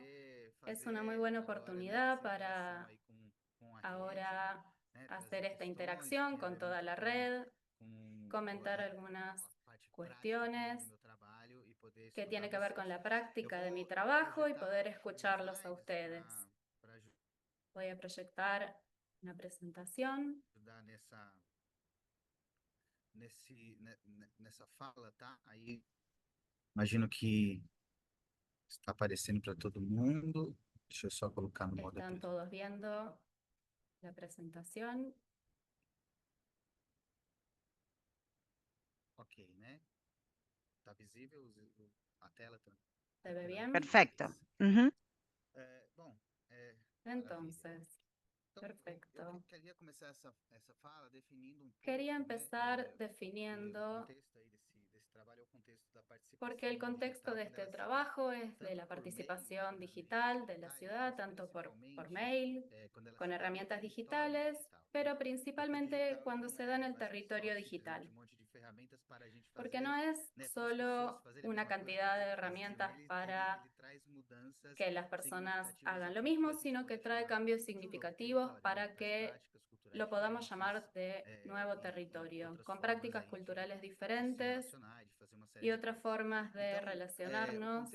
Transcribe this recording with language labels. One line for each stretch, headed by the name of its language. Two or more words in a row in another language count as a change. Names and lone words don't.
Spanish: Es una muy buena oportunidad para ahora hacer esta interacción con toda la red, comentar algunas cuestiones que tienen que ver con la práctica de mi trabajo y poder escucharlos a ustedes. Voy a proyectar una presentación.
Portuguese: Nessa fala, tá? Aí, imagino que está aparecendo para todo mundo. Deixa eu só colocar no modo
Spanish: Están todos viendo la presentación.
Portuguese: Ok, né? Tá visível a tela?
Spanish: ¿Se ve bien? Perfecto.
Portuguese: Bom,
Spanish: Entonces, perfecto.
Portuguese: Queria começar essa fala definindo pouco,
Spanish: Quería empezar
Portuguese: o
Spanish: definiendo,
Portuguese: contexto aí desse trabalho, é o contexto da participação
Spanish: porque el contexto de este trabajo es de la participación digital de la ciudad, tanto por mail, con herramientas digitales, pero principalmente cuando se da en el territorio digital. Porque no es solo una cantidad de herramientas para que las personas hagan lo mismo, sino que trae cambios significativos para que lo podamos llamar de nuevo territorio, con prácticas culturales diferentes y otras formas de relacionarnos.